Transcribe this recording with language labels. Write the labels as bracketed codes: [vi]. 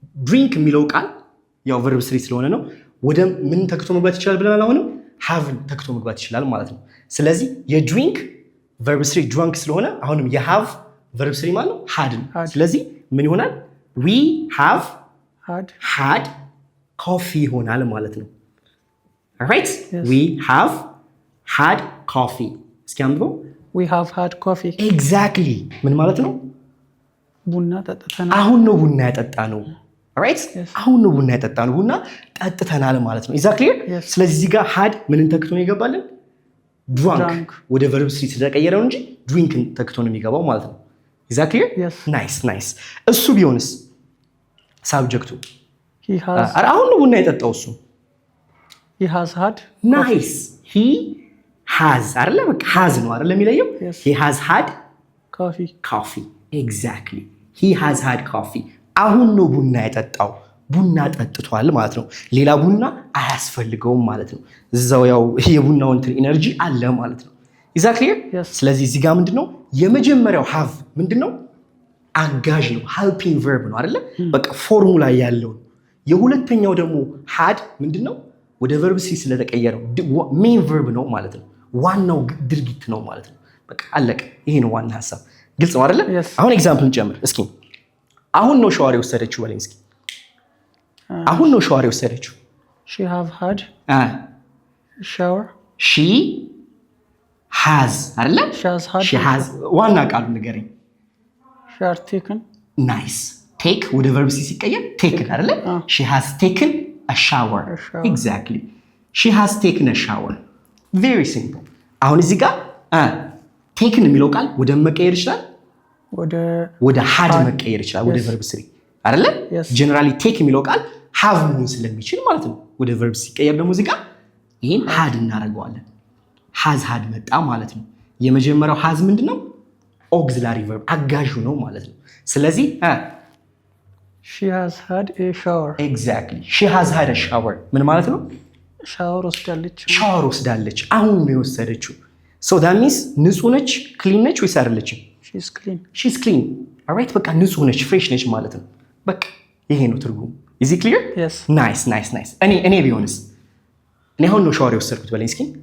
[am] drink የሚለው ቃል ያው verb 3 ስለሆነ ነው ወደ ምን ተክቶ መግባት ይችላል ብለናል። አሁንም have ተክቶ መግባት ይችላል ማለት ነው። ስለዚህ የድሪንክ verb 3 drunk ስለሆነ አሁንም የሃቭ verb 3 ማለት ነው had። ስለዚህ ምን ይሆናል? [en] we have had coffee [am] ይሆናል ማለት ነው። alright? [en] we have had coffee። [am] እስኪ አንብበው። [en] we have had coffee። [am] exactly ምን ማለት ነው? ቡና ጠጥተናል። አሁን ነው ቡና ያጠጣነው። alright? አሁን ነው ቡና ያጠጣነው። ቡና ጠጥተናል ማለት ነው። [en] is that clear? [am] ስለዚህ እዚህ ጋር had ምንን ተክቶ ነው ይገባልን? drunk ወደ verb 3 ስለተቀየረው እንጂ drink ተክቶ ነው የሚገባው ማለት ነው። [en] is that clear? [am] nice። እሱ ቢሆንስ ሳብጀክቱ አሁን ነው ቡና የጠጣው እሱ። [en] he has had nice he has አይደለ? [am] በቃ has ነው አይደለ የሚለየው? [en] he has had coffee [am] exactly he has had coffee። አሁን ነው ቡና የጠጣው፣ ቡና ጠጥቷል ማለት ነው። ሌላ ቡና አያስፈልገውም ማለት ነው። እዛው ያው የቡናው እንትን ኢነርጂ አለ ማለት ነው። [en] is that clear? [am] ስለዚህ እዚህ ጋር ምንድነው የመጀመሪያው have ምንድነው? አጋዥ ነው፣ helping verb ነው አይደለ? በቃ ፎርሙላ ያለው። የሁለተኛው ደግሞ had ምንድነው? ወደ verb 3 ስለተቀየረው main verb ነው ማለት ነው። ዋናው ድርጊት ነው ማለት ነው። በቃ አለቀ። ይሄ ነው ዋና ሐሳብ። ግልጽ ነው አይደለ? አሁን ኤግዛምፕል እንጨምር እስኪ። አሁን ነው ሻወር የወሰደችው በለኝ እስኪ። አሁን ነው ሻወር የወሰደችው። [en] she have had shower she has አይደለ? she has [am] ዋና ቃሉ ንገረኝ። [en] she has taken nice take ወደ verb ሲቀየር taken አይደለ? she has taken a shower exactly she has taken a shower very simple። [am] አሁን እዚህ ጋር taken የሚለው ቃል ወደ መቀየር ይችላል፣ ወደ had መቀየር ይችላል፣ ወደ verb 3 አይደለ? generally take የሚለው ቃል have መሆን ስለሚችል ማለት ነው። ወደ verb ሲቀየር ደግሞ እዚህ ጋር ይሄን had እናደርገዋለን። has had መጣ ማለት ነው። የመጀመሪያው has ምንድነው? auxiliary verb አጋዡ ነው ማለት ነው። ስለዚህ [en] she has had a shower exactly she has had a shower [am] ምን ማለት ነው? ሻወር ወስዳለች። ሻወር ወስዳለች። አሁን ነው የወሰደችው። [en] so that means [am] ንጹህ ነች፣ ክሊን ነች ወይስ አይደለችም? [en] she's clean [am] alright በቃ ንጹህ ነች፣ ፍሬሽ ነች ማለት ነው። በቃ ይሄ ነው ትርጉሙ። [en] is it clear? [am] nice እኔ ቢሆንስ? እኔ አሁን ነው ሻወር የወሰድኩት በለኝ እስኪ።